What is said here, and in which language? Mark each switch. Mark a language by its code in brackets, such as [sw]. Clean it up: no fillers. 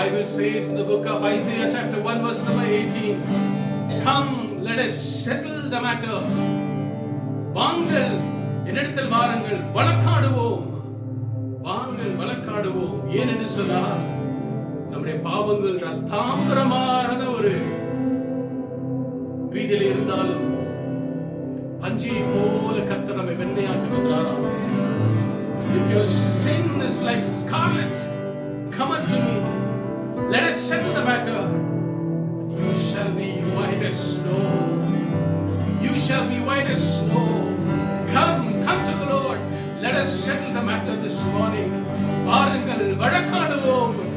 [en] Says in the book of Isaiah chapter 1 verse number 18, come, let us settle the matter. [ta] வாங்கள், என்னிடத்தில் வாருங்கள், வழக்காடுவோம். வாங்கள், வழக்காடுவோம். ஏன் என்று சொன்னால் நம்முடைய பாவங்கள் ரத்தாம்பரமான ஒரு ரீதியில் இருந்தாலும் பஞ்சை போல கர்த்தர் நம்மை வெண்மையாக்கி வந்தாராம். [en] If your sin is like scarlet, come unto me. Let us settle the matter. You shall be white as snow. You shall be white as snow. Come to the Lord. Let us settle the matter this morning. [ta] வாருங்கள், வழக்காடுவோம்.